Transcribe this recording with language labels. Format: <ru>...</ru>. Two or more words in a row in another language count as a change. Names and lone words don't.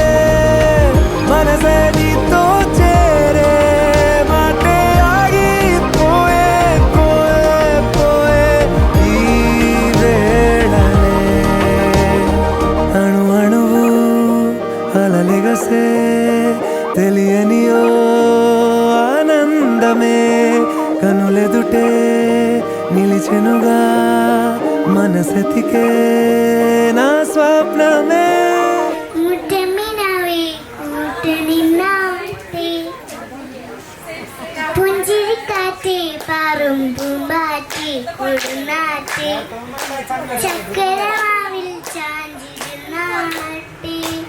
<te>మనసే నీతో చేరే మాటే ఆగిపోయే పోయే పోయే ఈ వేళనే అణు అణువు అలలెగసే తెలియనియో ఆనందమే కనులెదుటే నిలిచెనుగా మనసెతికే నా స్వప్నమే</te> <ml>മുറ്റമിനാവേ മുട്ടനിന്നാവേ പുഞ്ചിരിക്കാറ്റേ പാറും പൂമ്പാറ്റേ കൊടുനാറ്റേ ചക്കരമാവിൽ ചാഞ്ചിരുന്നാട്ടെ</ml>